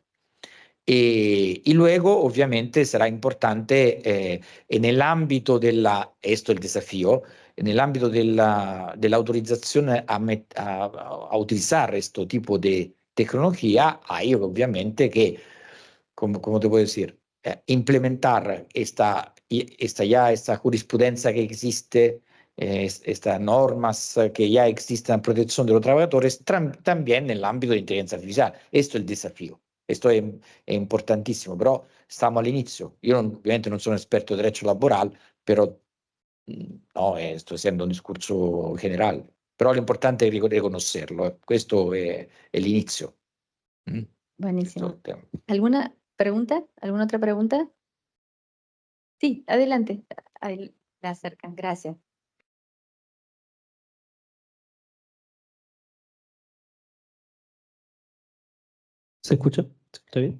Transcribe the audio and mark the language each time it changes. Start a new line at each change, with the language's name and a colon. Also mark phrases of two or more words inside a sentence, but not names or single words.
Spanish: Y luego, obviamente, será importante en el ámbito esto es el desafío, en el ámbito de la autorización a utilizar este tipo de tecnología, hay obviamente que, como te puedo decir, implementar esta jurisprudencia que existe, estas normas que ya existen en protección de los trabajadores, también en el ámbito de inteligencia artificial. Esto es el desafío.
Italian: Esto è importantissimo, però stiamo all'inizio. Io ovviamente non sono esperto di diritto laborale, però no, sto facendo un discorso generale. Però l'importante è riconoscerlo. Questo è l'inizio.
Spanish: Buenísimo. ¿Alguna pregunta? ¿Alguna otra pregunta? Sí, adelante. Ahí la acercan. Gracias. ¿Se escucha? ¿Se escucha bien?